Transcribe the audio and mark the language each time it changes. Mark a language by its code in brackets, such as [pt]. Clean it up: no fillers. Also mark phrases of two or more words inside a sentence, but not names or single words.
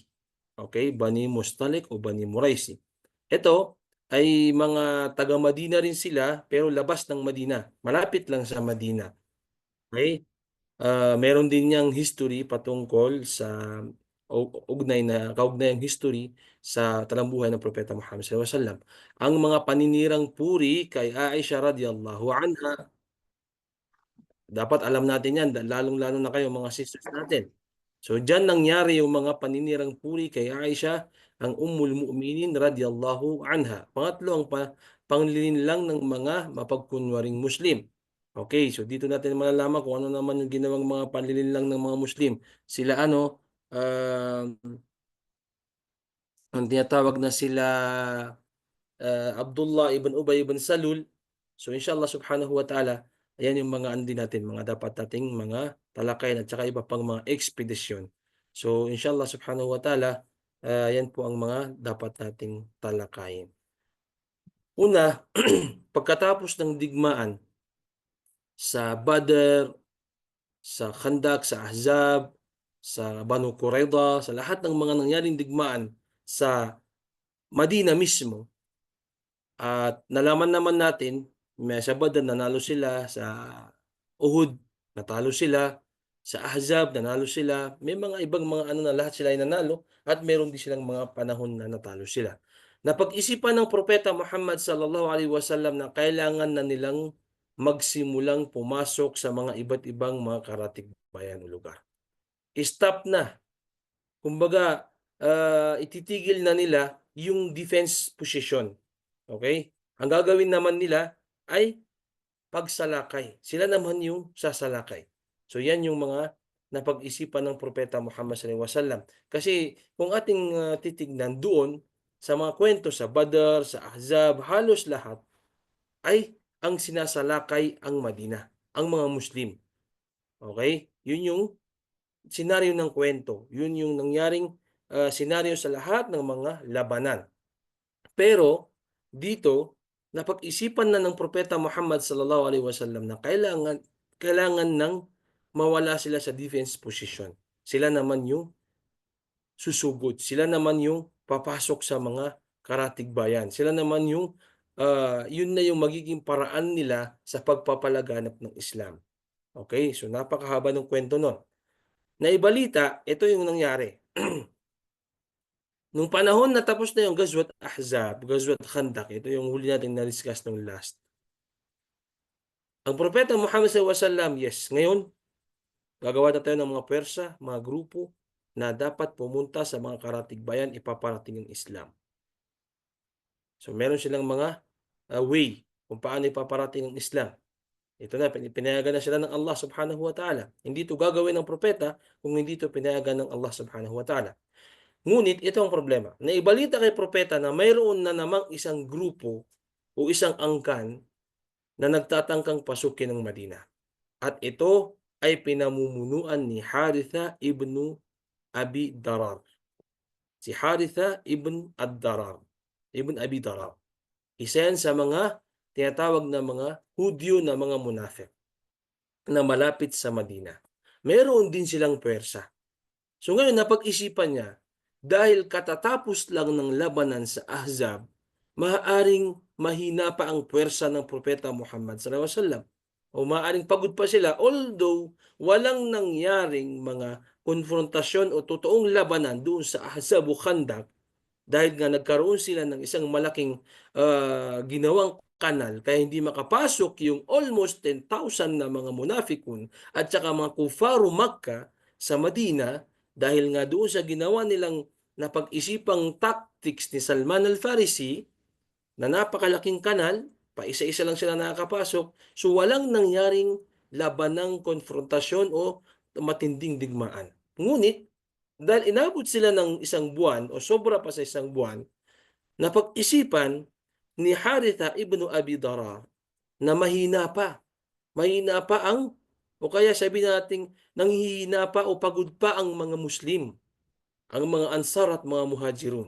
[tl] Okay, Bani Mustaliq o Bani Muraisi. Ito ay mga taga-Madina rin sila pero labas ng Madina. Malapit lang sa Madina. Okay? Meron din niyang history patungkol sa kaugnayang history sa talambuhay ng Propeta Muhammad [ar] صلى الله عليه وسلم. [tl] Ang mga paninirang puri kay Aisha [ar] رضي الله عنها, [tl] dapat alam natin yan, lalong-lalo na kayo mga sisters natin. So diyan nangyari yung mga paninirang puri kay Aisha, ang [ar] أم المؤمنين رضي الله عنها. [tl] Pangatlo, ang panglilinlang ng mga mapagkunwaring Muslim. Okay, so dito natin malalaman kung ano naman yung ginawang mga panlilinlang ng mga Muslim. Sila ang tinatawag na sila Abdullah ibn Ubay ibn Salul. So [ar] إن شاء الله سبحانه وتعالى, [tl] ayan yung mga andi natin, mga dapat nating mga talakayan at saka iba pang mga ekspedisyon. So [ar] إن شاء الله سبحانه وتعالى, [tl] yan po ang mga dapat nating talakayin. Una, pagkatapos ng digmaan sa Badr, sa Khandak, sa Ahzab, sa Banu Qurayza, sa lahat ng mga nangyaring digmaan sa Madina mismo, at nalaman naman natin, may sa Badr nanalo sila, sa Uhud natalo sila, sa Ahzab nanalo sila, may mga ibang mga ano na lahat sila ay nanalo at meron din silang mga panahon na natalo sila. Napag-isipan ng Propeta Muhammad [ar] صلى الله عليه وسلم [tl] na kailangan na nilang magsimulang pumasok sa mga iba't ibang mga karatig bayan o lugar. Stop na. Kumbaga, ititigil na nila yung [en] defense position. [tl] Okay? Ang gagawin naman nila ay pagsalakay. Sila naman yung sasalakay. So yan yung mga napag-isipan ng Propeta Muhammad [ar] صلى الله عليه وسلم. [tl] Kasi kung ating titignan doon sa mga kwento sa Badr, sa Ahzab, halos lahat ay ang sinasalakay ang Madina, ang mga Muslim. Okay? Yun yung senaryo ng kwento. Yun yung nangyaring senaryo sa lahat ng mga labanan. Pero dito, napag-isipan na ng Propeta Muhammad [ar] صلى الله عليه وسلم [tl] na kailangan ng mawala sila sa [en] defense position. [tl] Sila naman yung susugod. Sila naman yung papasok sa mga karatigbayan. Sila naman yung yun na yung magiging paraan nila sa pagpapalaganap ng Islam. Okay? So napakahaba ng kwento nun. Naibalita, ito yung nangyari. Nung panahon na tapos na yung Ghazwat Ahzab, Ghazwat Khandak, ito yung huli natin na-discuss nung last. Ang Propeta Muhammad [ar] صلى الله عليه وسلم, [tl] yes, ngayon, gagawa na tayo ng mga pwersa, mga grupo, na dapat pumunta sa mga karatigbayan ipaparating ang Islam. So meron silang mga way kung paano ipaparating ang Islam. Ito na, pinayagan na sila ng Allah [ar] سبحانه وتعالى. [tl] Hindi ito gagawin ng propeta kung hindi ito pinayagan ng Allah [ar] سبحانه وتعالى. [tl] Ngunit ito ang problema. Naibalita kay propeta na mayroon na namang isang grupo o isang angkan na nagtatangkang pasukin ng Madina. At ito ay pinamumunuan ni Haritha ibn Abi Darar. Si Haritha ibn Ad-Darar. Ibn Abi Darar. Isa yan sa mga tinatawag na mga Hudyo na mga munafik na malapit sa Madina. Meron din silang pwersa. So ngayon napag-isipan niya, dahil katatapos lang ng labanan sa Ahzab, maaaring mahina pa ang pwersa ng Propeta Muhammad [ar] صلى الله عليه وسلم. [tl] O maaaring pagod pa sila, although walang nangyaring mga konfrontasyon o totoong labanan doon sa Ahzab o Khandak, dahil nga nagkaroon sila ng isang malaking ginawang kanal kaya hindi makapasok yung almost 10,000 na mga munafikun at saka mga kufaru Makkah sa Madina dahil nga doon sa ginawa nilang napag-isipang tactics ni Salman al-Farisi na napakalaking kanal, pa isa-isa lang sila nakakapasok, so walang nangyaring labanang konfrontasyon o matinding digmaan. Ngunit dahil inabot sila ng isang buwan o sobra pa sa isang buwan, napag-isipan ni Haritha ibn Abi Darar na mahina pa ang o kaya sabi nating nanghihina pa o pagod pa ang mga Muslim, ang mga Ansar at mga Muhajirun.